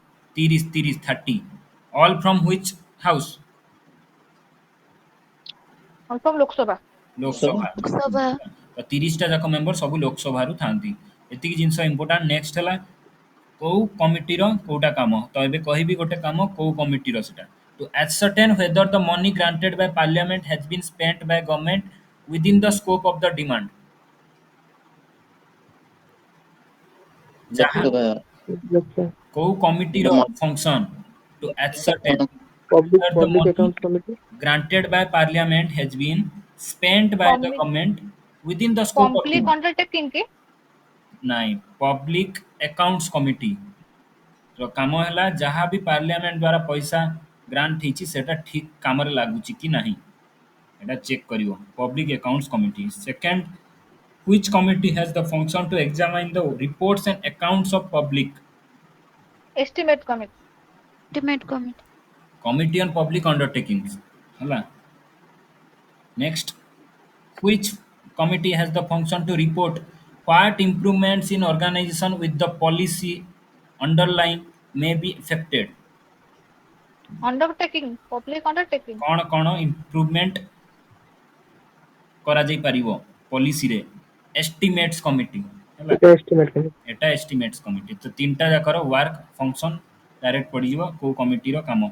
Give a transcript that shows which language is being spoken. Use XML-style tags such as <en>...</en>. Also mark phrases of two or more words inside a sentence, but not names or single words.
<en>30 all from which house? ଫ୍ରମ୍ ଲୋକସଭା। ଲୋକସଭା। ଲୋକସଭା।</en> <or>ତ 30ଟା ଯାକ ମେମ୍ବର ସବୁ ଲୋକସଭାରୁ ଥାନ୍ତି। ଏତିକି ଜିନିଷ ଇମ୍ପୋର୍ଟାଣ୍ଟ। ନେକ୍ସଟ ହେଲା କୋଉ କମିଟିର କୋଉଟା କାମ। ତ ଏବେ କହିବି ଗୋଟେ କାମ, କୋଉ କମିଟିର ସେଟା।</or> <en>To ascertain whether the money granted by parliament has been spent by government within the scope of the demand.</en> <or>ଯାହା ଲୋକସଭା କୋଉ କମିଟିର ଫଙ୍କସନ୍</or> <en>to ascertain whether the ପବ୍ଲିକ money account committee. granted by parliament has been spent by the government within the scope of ପବ୍ଲିକ demand.</en> <or>ଅଣ୍ଡରଟେକିଂ କି? ନାଇଁ, ପବ୍ଲିକ୍ ଆକାଉଣ୍ଟସ୍ କମିଟି ର କାମ ହେଲା ଯାହା ବି ପାର୍ଲିଆମେଣ୍ଟ ଦ୍ୱାରା ପଇସା ଗ୍ରାଣ୍ଟ ହେଇଛି ସେଟା ଠିକ୍ କାମରେ ଲାଗୁଛି କି ନାହିଁ ଏଟା ଚେକ କରିବ। ପବ୍ଲିକ୍ ଆକାଉଣ୍ଟସ୍ କମିଟି। ସେକେଣ୍ଡ,</or> <en>which committee has the function to examine the reports and accounts of public? ଏଷ୍ଟିମେଟ୍ କମିଟି। ଏଷ୍ଟିମେଟ୍ କମିଟି। Committee on Public Undertakings ହେଲା। Next, which committee has the function to report what improvements in organization with the policy underlying may be affected? undertaking, public undertaking.</en> <or>କ'ଣ କ'ଣ ଇମ୍ପ୍ରୁଭମେଣ୍ଟ କରାଯାଇ ପାରିବ ପଲିସିରେ? ଏଷ୍ଟିମେଟ୍ସ କମିଟି ହେଲା। ଏଟା ଏଷ୍ଟିମେଟ୍ କମିଟି। এটা ଏଷ୍ଟିମେଟ୍ସ କମିଟି। ତ ତିନିଟା ଯାକର</or> <en>work function direct</en> <or>ପଡ଼ିଯିବ କେଉଁ କମିଟିର କାମ।</or>